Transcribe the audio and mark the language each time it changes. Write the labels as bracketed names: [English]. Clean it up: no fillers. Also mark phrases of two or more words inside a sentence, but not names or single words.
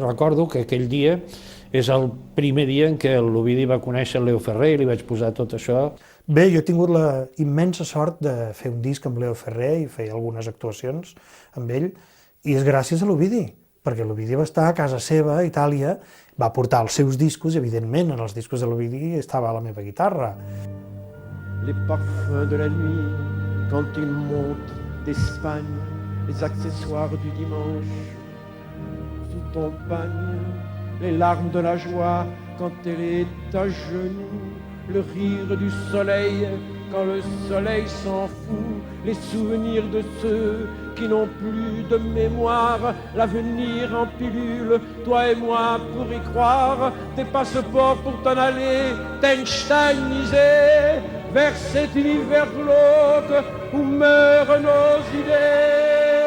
[Catalan] Recordo que aquell dia és el primer dia en què l'Ovidi va conèixer el Leo Ferrer i li vaig posar tot això. Bé, jo he tingut la immensa sort de fer un disc amb Leo Ferrer i fer algunes actuacions amb ell, i és gràcies a l'Ovidi, perquè l'Ovidi va estar a casa seva, a Itàlia, va portar els seus discos, i evidentment en els discos de l'Ovidi estava la meva guitarra. [French] Les parfums de la nuit, quand il monte d'Espagne, les accessoires du dimanche, sous ton pagne, les larmes de la joie quand elle est à genoux, le rire du soleil quand le soleil s'en fout, les souvenirs de ceux qui n'ont plus de mémoire, l'avenir en pilule, toi et moi pour y croire, tes passeports pour t'en aller, t'einsteiniser vers cet univers glauque où meurent nos idées.